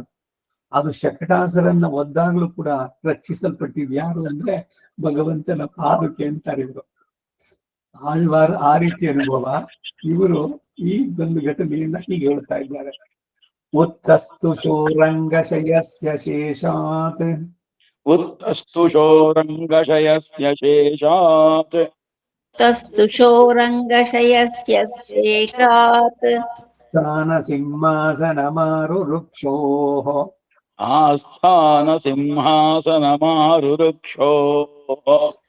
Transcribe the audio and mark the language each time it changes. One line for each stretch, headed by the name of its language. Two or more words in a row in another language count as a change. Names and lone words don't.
Kannada: ಅದು ಶಕಟಾಸುರನ್ನ ಒದ್ದಾಗ್ಲೂ ಕೂಡ ರಕ್ಷಿಸಲ್ಪಟ್ಟಿದ್ ಯಾರು ಅಂದ್ರೆ ಭಗವಂತನ ಪಾದಕ್ಕೆ ಅಂತಾರೆ ಇವರು. ಆಳ್ವಾರ್ ಆ ರೀತಿ ಅನುಭವ. ಇವರು ಈ ಒಂದು ಘಟನೆಯನ್ನ ಹೀಗೆ ಹೇಳ್ತಾ ಇದ್ದಾರೆ.
Sanskrit: ಉತ್ತಸ್ತು ಶೋರಂಗಶಯಸ್ಯ ಶೇಷಾತ್ उत्तस्तु शोरङ्गशयस्य शेषात् तस्तु शोरङ्गशयस्य शेषात् स्थान सिंहासनमारुरुक्षोः आस्थानसिंहासनमारुरुक्षोः